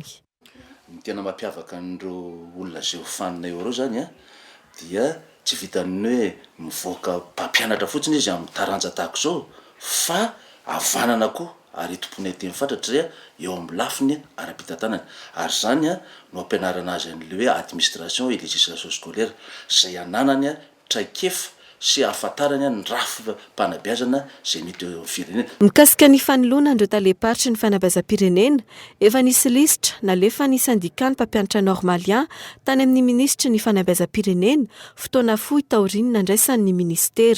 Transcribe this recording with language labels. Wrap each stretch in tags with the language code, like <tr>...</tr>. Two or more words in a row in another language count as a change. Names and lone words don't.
<mg>Ny tena mampiavaka an'ireo olona zay ho fanina eo zany dia tsy vitan'ny hoe mivoaka mpampianatra fotsiny izy amin'ny taranja tahaka izao fa avanana koa ary tompony teny fantatry eo amin'ny lafiny ara-pitantanana ary zany no ampianarana azy an'le hoe</mg> <fr>administration et législation scolaire</fr> <mg>zay ananany traikefa sy ahafantarany ny rafim-panabeazana zay mety eo firenena. Mikasika ny fanoloanandreo taleparitry ny fanabeazam-pirenena efa nisy lisitra nalefa ny syndicat ny mpampianatra normalien tany amin'ny ministra ny fanabeazam-pirenena fotoana fohy taoriana nandraisan'ny ministera.</mg>